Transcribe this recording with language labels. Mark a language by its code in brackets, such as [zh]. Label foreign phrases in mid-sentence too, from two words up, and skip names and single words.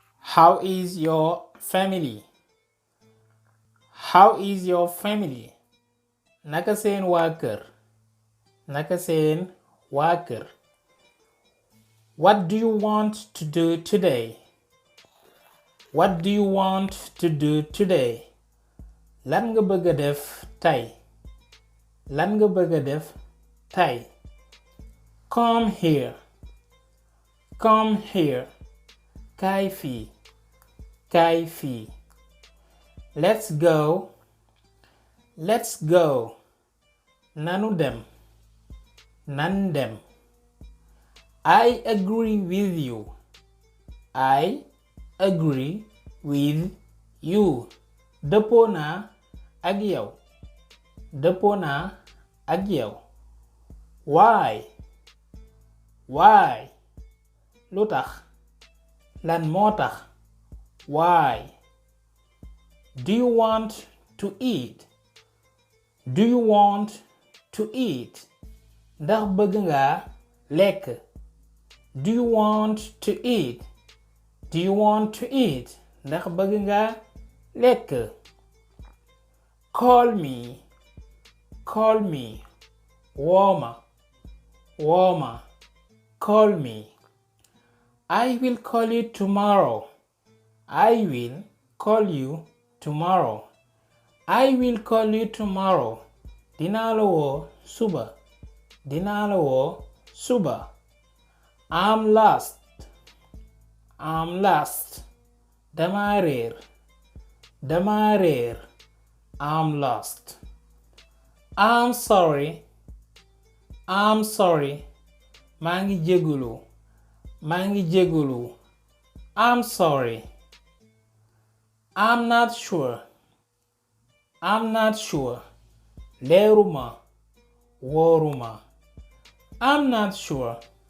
[en] How is your family? How is your family? [wo] Naka seen waa kër? Naka seen waa kër? [en] What do you want to do today? What do you want to do today? [wo] Lan nga bëgg a def tey? Lan nga bëgg a def tey? [en] Come here. Come here. [wo] Kaay fii. Kaay fii. [en] Let's go. Let's go. [wo] Nanu dem. Nan dem. [en] I agree with you. I agree with you. [wo] Dëppoo naa ak yow. Dëppoo naa ak yow. [en] Why? Why? [wo] Lu tax? Lan moo tax? [en] Why? Do you want to eat? Do you want to eat? [wo] Ndax bëgg nga lekk? [en] Do you want to eat? Do you want to eat? [wo] Ndax bëgg nga lekk? [en] Call me. Call me. [wo] Wooma. Wooma. [en] Call me. I will call you tomorrow. I will call you tomorrow. I will call you tomorrow. [wo] Dinaa la woo suba. Dinaa la woo suba. [en] I'm lost. I'm lost. [wo] Dama réer. Dama réer. [en] I'm lost. I'm sorry. I'm sorry. [wo] Maa ngi jégalu. Maa ngi jégalu. [en] I'm sorry. I'm not sure. I'm not sure. [wo] Leeruma. Wóoruma. [en] I'm not sure.